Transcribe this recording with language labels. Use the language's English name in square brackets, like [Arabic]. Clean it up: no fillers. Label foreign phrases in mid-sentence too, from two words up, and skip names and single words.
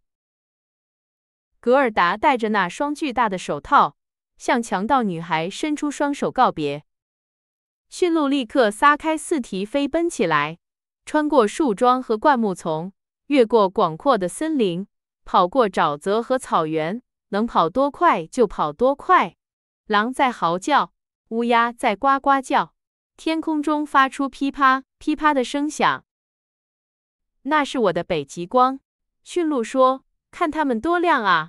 [Chinese] 格爾達戴着那雙巨大的手套，向強盜女孩伸出雙手告別。馴鹿立刻撒開四蹄飛奔起來，穿過樹樁和灌木叢，越過廣闊的森林，跑過沼澤和草原，能跑多快就跑多快。狼在嚎叫，烏鴉在呱呱叫，天空中發出噼啪噼啪的聲響。那是我的北極光，馴鹿說，看它們多亮啊！